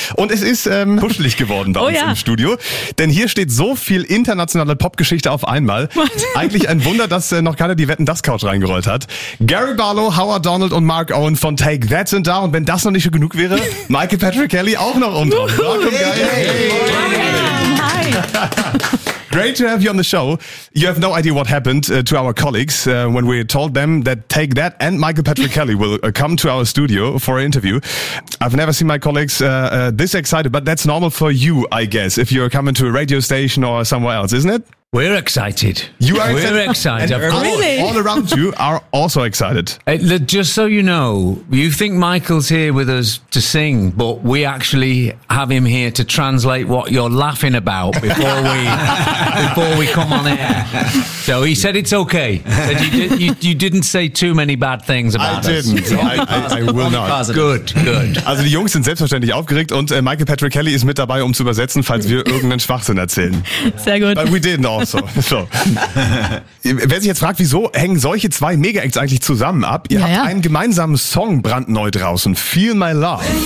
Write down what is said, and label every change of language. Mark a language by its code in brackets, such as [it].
[de] Und es ist kuschelig geworden bei uns im Studio. Denn hier steht so viel internationale Popgeschichte auf einmal. Eigentlich ein Wunder, dass noch keiner die Wetten, das Couch reingerollt hat. Gary Barlow, Howard Donald und Mark Owen von Take That Sind da. Und wenn das noch nicht schon genug wäre, Michael Patrick Kelly auch noch [en] Welcome, guys. Hey. Great to have you on the show. You have no idea what happened to our colleagues when we told them that Take That and Michael Patrick Kelly will come to our studio for an interview. I've never seen my colleagues this excited, but that's normal for you, I guess, if you're coming to a radio station or somewhere else, isn't it? We're excited. You are excited. We're excited, of course. Really? All around you are also excited. Just so you know, you think Michael's here with us to sing, but we actually have him here to translate what you're laughing about before we before we come on air. So he said it's okay. Said you didn't say too many bad things about us. I didn't. I will not. Good, good. [de] Also die Jungs sind selbstverständlich aufgeregt und Michael Patrick Kelly ist mit dabei, um zu übersetzen, falls wir irgendeinen Schwachsinn erzählen. Sehr gut. [en] But we didn't. [de] Also, wer sich jetzt fragt, wieso hängen solche zwei Mega-Acts eigentlich zusammen ab? Ihr habt einen gemeinsamen Song brandneu draußen, Feel My Love.